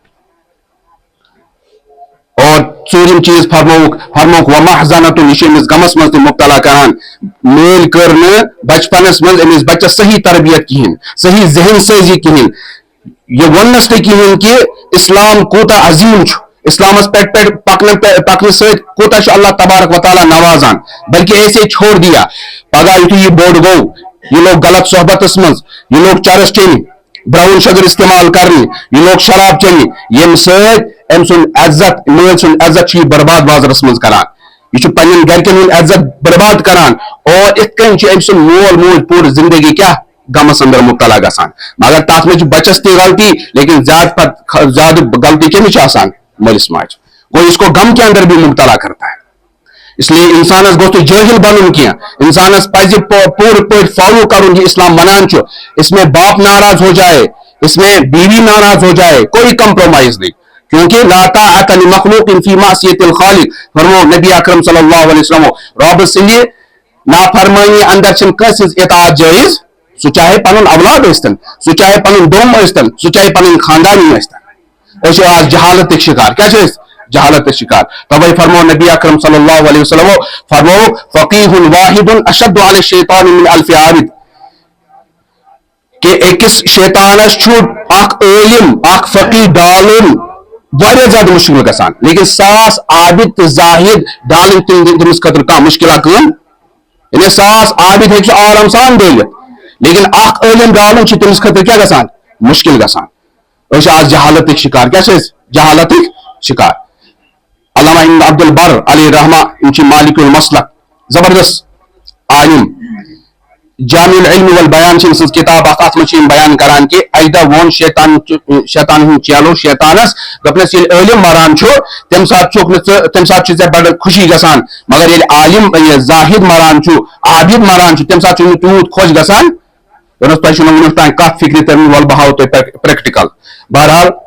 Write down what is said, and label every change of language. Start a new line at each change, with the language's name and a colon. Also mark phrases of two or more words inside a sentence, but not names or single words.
Kashmiri: اور ژوٗرِم چیٖز فرمووُکھ ومحزنتُن یہِ چھُ أمِس غمس منٛز تہِ مُبتلا کران مٲلۍ کٔر نہٕ بچپنس منٛز أمِس بچس صحیح تربیت کِہیٖنۍ صحیح ذہن سٲزی کِہیٖنۍ یہ وننس نہٕ کِہیٖنۍ کہِ اسلام کوٗتاہ عظیٖم چھُ اسلامس پٮ۪ٹھ پکنہٕ سۭتۍ کوٗتاہ چھُ اللہ تبارک و تعالیٰ نوازان
Urdu: بلکہ ایسے چھوڑ دیا
Kashmiri: پگاہ یُتھُے یہِ بوٚڑ گوٚو یہِ لوگ غلط صحبتس منٛز یہِ لوگ چرس چیٚنہِ براؤن شُگر استعمال کرنہِ یہِ لوگ شراب چیٚنہِ ییٚمہِ سۭتۍ أمۍ سُنٛد عزت مٲلۍ سُنٛد عزت چھُ یہِ برباد بازرس منٛز کران یہ پنن گرکن ہند عزت برباد کران اور ات کن أمۍ سُنٛد مول موج پوٗرٕ زندگی کیٛاہ غمس اندر مبتلا گژھان مگر تتھ منٛز چھُ بچس تہِ غلطی لیکن زیادٕ غلطی کٔمِس چھِ آسان مٲلِس ماجہِ
Urdu: گوٚو اس کو غم کے اندر بھی مبتلا کرتا ہے اس لیے
Kashmiri: انسانس گوٚژھ نہٕ جٲہل بنُن کینٛہہ انسانس پزِ پوٗرٕ پٲٹھۍ فالو کرُن یہ اسلام ونان چھُ
Urdu: اس میں باپ ناراض ہو جائے اس میں بیوی ناراض ہو جائے کوئی کمپرومائز نہیں کیونکہ
Arabic: لا طاعت لمخلوق فی معصیت الخالق
Kashmiri: فرمو نبی اکرم
Arabic: صلی اللہ علیہ وسلم
Kashmiri: رب سٕنٛدِ نافرمٲنی اندر چھنہٕ کٲنٛسہِ ہٕنٛز اطاعت جٲیز سُہ چاہے پنُن اولاد ٲسۍتن سُہ چاہے پنُن دوم ٲسۍتن سُہ چاہے پنٕنۍ خاندانی ٲسۍتن أسۍ چھِ آز جہالتٕکۍ شکار کیٛاہ چھِ أسۍ جہالتٕکۍ شکار توے فرمو نبی اکرم
Arabic: صلی اللہ علیہ وسلم
Kashmiri: فرمو
Arabic: فقیہ واحد اشد علی الشیطان من الف عابد
Kashmiri: کہ أکِس شیطانس چھُ اکھ عٲلم اکھ فقیہ ڈالُن واریاہ زیادٕ مُشکل گژھان لیکن 100 عابد تہٕ زاہد ڈالٕنۍ تٔمِس خٲطرٕ کانٛہہ مُشکلا کٲم یعنی 100 عابد ہیٚکہِ سُہ آرام سان ڈٲلِتھ لیکن اکھ عٲلم ڈالُن چھُ تٔمِس خٲطرٕ کیٛاہ گژھان مُشکل گژھان أسۍ چھِ آز جہالتٕکۍ شکار کیٛاہ چھِ أسۍ جہالتٕکۍ شکار علامہ ابن عبد البر
Arabic: علیہ رحمہ
Kashmiri: یِم چھِ
Arabic: مالک المسلک
Kashmiri: زبردست عالم
Arabic: جامع العلم والبیان
Kashmiri: چھِ أمۍ سٕنٛز کِتاب اکھ اتھ منٛز چھِ یِم بیان کران کہِ اکہِ دۄہ ووٚن شیطان ہُنٛد چیلو شیطانس دوٚپنس ییٚلہِ عٲلم مران چھُ تمہِ ساتہٕ چھِ ژےٚ بڑٕ خوشی گژھان مگر ییٚلہِ عالم زاہد مران چھُ عابد مران چھُ تمہِ ساتہٕ چھُنہٕ تیوٗت خۄش گژھان دوٚپنس تۄہہِ چھُنہٕ وُنیُک تام کتھ فکرِ ترمٕژ وَلہٕ بہٕ ہاوو تۄہہِ پریکٹِکل بہرحال